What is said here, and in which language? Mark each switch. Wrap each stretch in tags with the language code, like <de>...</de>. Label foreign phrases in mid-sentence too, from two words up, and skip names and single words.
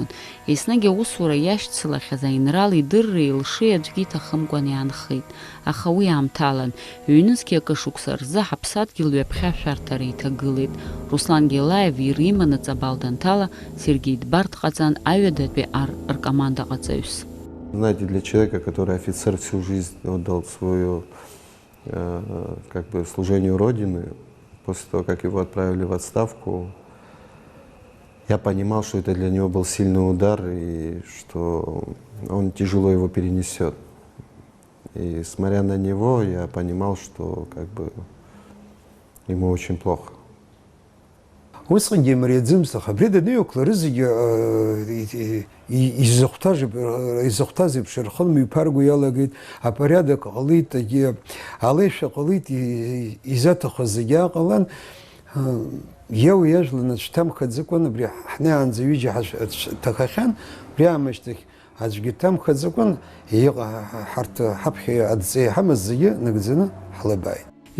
<ab>Еснагь аусура иашьцылахьаз аинрал идырра илшеи аӡәгьы иҭахымкәан иаанхеит. Аха уи аамҭалан, ҩнызқьи акы шықәса рзы ҳаԥсадгьыл ҩаԥхьа ашәарҭара иҭагылеит. Руслан Гелаев ириманы ҵабал данҭала, Сергеи Дбар дҟаҵан аҩадатәи ркомандаҟаҵаҩс.</ab> <ru>Знаете, для человека, который офицер всю жизнь отдал свое как бы служению Родины, после того, как его отправили в отставку, я понимал, что это для него был сильный удар и что он тяжело его перенесет. И смотря на него, я понимал, что как бы ему очень плохо.</ru> <ab>Усҟангьы имариаӡымызт, аха абри даныҩақәларыз зегьы изыхәҭаз еиԥш рхылмҩаԥарго иалагеит, апорядок ҟалеит, алеишәа ҟалеит, изаҭахыз зегьы ааҟалан. Иау иажәлан аӡәы абри ҳнеиаанӡа ҩыџьа ҳҭахахьан, абри аамышьҭахь аӡәгьы дҭамхаӡакәан, ҳарҭ ҳаԥхьа адҵа иҳамаз зегьы нагӡаны ҳлабааит.</ab>